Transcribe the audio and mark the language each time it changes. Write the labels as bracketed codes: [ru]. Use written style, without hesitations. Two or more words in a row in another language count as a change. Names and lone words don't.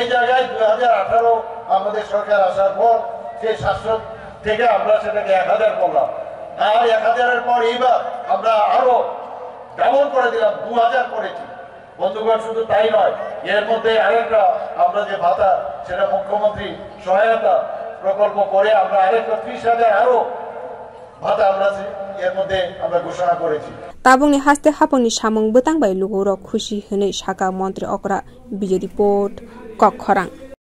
[bn] জায়গায় 2018 আমাদের সরকার আসার পর সেই 700 থেকে আমরা সেটাকে 1000 করলাম আর 1000-এর পর এইবার আমরা আরো ডাবল করে দিলাম 2000 করেছি বন্ধুগণ শুধু তাই নয় এর মধ্যে আরেকটা আমরা যে ভাতা সেটা মুখ্যমন্ত্রী সহায়তা প্রকল্প করে আমরা আরেকটা 30,000 আরো ভাতা আমরা এর মধ্যে আমরা ঘোষণা করেছি [trp] tabungni haste hapangni samung betang bai lugorok khushi hene Shaka Menteri Okra [en] video report [trp] kok khorang